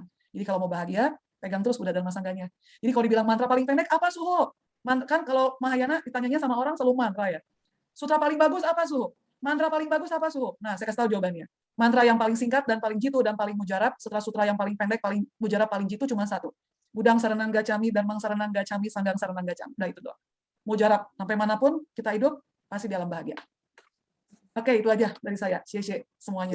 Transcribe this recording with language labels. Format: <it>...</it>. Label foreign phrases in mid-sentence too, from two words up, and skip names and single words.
<id>Jadi kalau mau bahagia, pegang terus Buddha Dharma Sangganya. Jadi kalau dibilang mantra paling pendek apa Suhu? Kan kalau Mahayana ditanyanya sama orang selalu mantra ya. Sutra paling bagus apa Suhu? Mantra paling bagus apa Suhu? Nah, saya kasih tahu jawabannya. Mantra yang paling singkat dan paling jitu dan paling mujarab, setelah sutra yang paling pendek, paling mujarab, paling jitu cuma 1.</id> <pi>Budang saranang gacami dan mang saranang gacami, sanggang saranang gacami.</pi> <id>Nah itu doang. Mujarab, sampai manapun kita hidup, pasti di alam bahagia. Oke, itu aja dari saya.</id> <zh>谢谢</zh> <id>semuanya.</id>